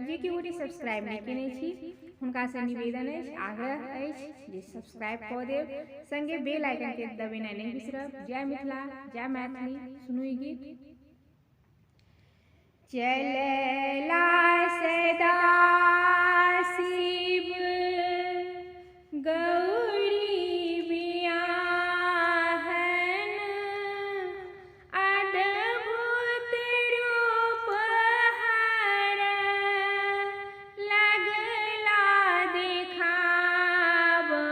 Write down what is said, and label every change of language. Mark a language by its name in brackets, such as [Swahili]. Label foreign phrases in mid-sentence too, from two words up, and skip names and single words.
[Maithili] जे कि गोटे सब्सक्राइब नहीं केने छी हुनका से निवेदन अछि, आग्रह अछि जे सब्सक्राइब कऽ देब, संगे [English] bell icon [Maithili] के दबेनाइ नहीं बिसरब। जय मिथिला, जय मैथिली। सुनू ई गीत। चलला सदा शिव गौरी बियाहन, अद्भुत रूप हर लगला दिखाव।